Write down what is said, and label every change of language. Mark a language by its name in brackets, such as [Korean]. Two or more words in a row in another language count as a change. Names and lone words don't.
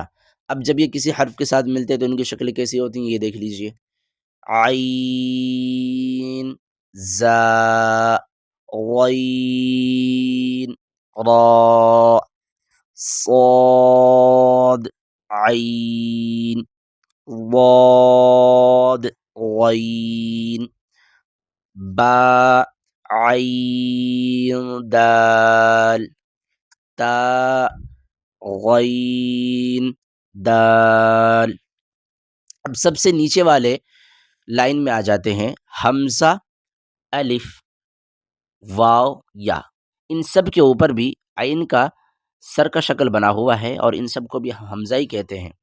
[Urdu] اب جب یہ کسی حرف کے ساتھ ملتے ہیں تو ان کی شکلیں کیسی ہوتی ہیں، یہ دیکھ لیجئے، عین، زا، غین، را، صاد، عین، ضاد، غین، با، عین، دال، تا، غین، دال۔ اب سب سے نیچے والے لائن میں آ جاتے ہیں، حمزہ، الف، واو، یا۔ ان سب کے اوپر بھی عین کا سر کا شکل بنا ہوا ہے اور ان سب کو بھی حمزہ ہی کہتے ہیں۔